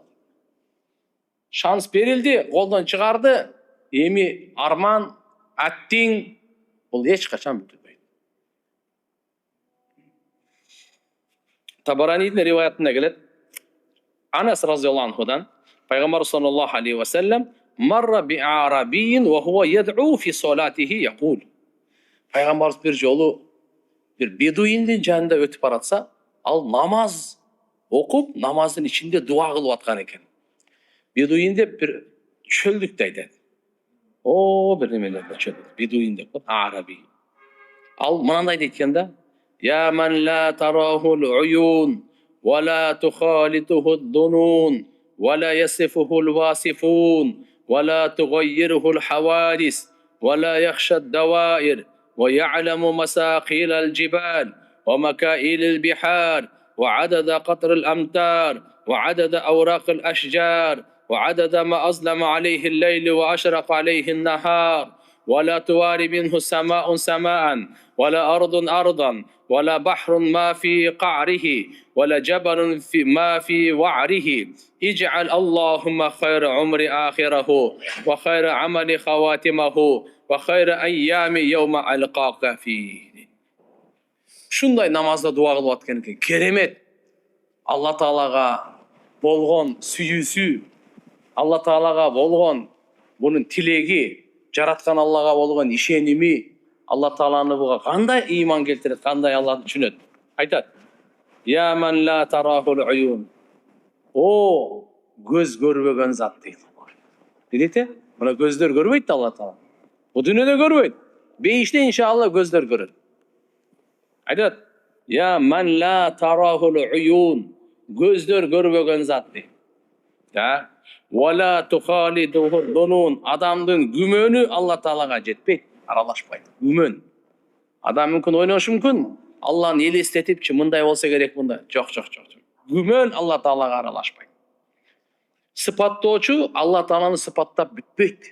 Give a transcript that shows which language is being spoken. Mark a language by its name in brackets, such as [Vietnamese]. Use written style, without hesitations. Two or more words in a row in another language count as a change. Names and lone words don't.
[Kyrgyz] Шанс берилди, колдон чыгарды, эми арман, аттиң, бул эч качан бүтүлбөйт. Табаранидин риваятында келет, [Arabic] Анас رضي الله عنه, Пайгамбар صلى الله عليه وسلم, مرّ بأعرابيٍّ وهو يدعو في صلاته يقول. [Kyrgyz] Пайгамбарыбыз бир жолу бир бедуиндин жанында өтүп баратса, ал намаз окуп, намаздын ичинде дуа кылып аткан экен. Бедуин деп бир чөлдүктү айтат. Бир немелерде чөлдүк. Бедуин деп, араби. [Arabic] Ал мынандай дейт экен да: يا من لا تراه العيون ولا تخالطه الظنون ولا يصفه الواصفون ولا تغيره الحوادث ولا يخشى الدوائر ويعلم مثاقيل الجبال ومكاييل البحار وعدد قطر الأمطار وعدد ورق الأشجار وعدد ما أظلم عليه الليل وأشرق عليه النهار ولا تواري منه سماء سماء ولا أرض أرضا ولا بحر ما في قعره ولا جبل ما في وعره اجعل اللهم خير عمر آخره وخير عمل خواتمه وخير أيام يوم ألقاك فيه. [Kyrgyz] Шундай намазда дуа кылып аткан экен. Керемет. Алла Таалага болгон сүйүүсү, Алла Таалага болгон бунун тилеги, жараткан Аллага болгон ишеними, Алла Тааланы буга кандай ыйман келтирет, кандай Алланы түшүнөт. Айтат: [Arabic] يا من لا تراه العيون. [Kyrgyz] Көз көрбөгөн зат дейт. Билете? Мына көздөр көрбөйт Алла Таала. Бу дүйнөдө көрбөйт. Бейиште иншалла көздөр көрөт. Айтат: [Arabic] يا من لا تراه العيون. [Kyrgyz] Көздөр көрбөгөн зат дейт. [Arabic] Да? ولا تخالطه الظنون. [Kyrgyz] Адамдын күмөнү Алла Таалага жетпейт, аралашпайт. Күмөн. Адам мүмкүн ойношу мүмкүн. Алланы элестетипчи, мындай болсо керек, мындай. Жок. Күмөн Алла Таалага аралашпайт. Сыпаттоочу Алла Тааланы сыпаттап бүтпөйт.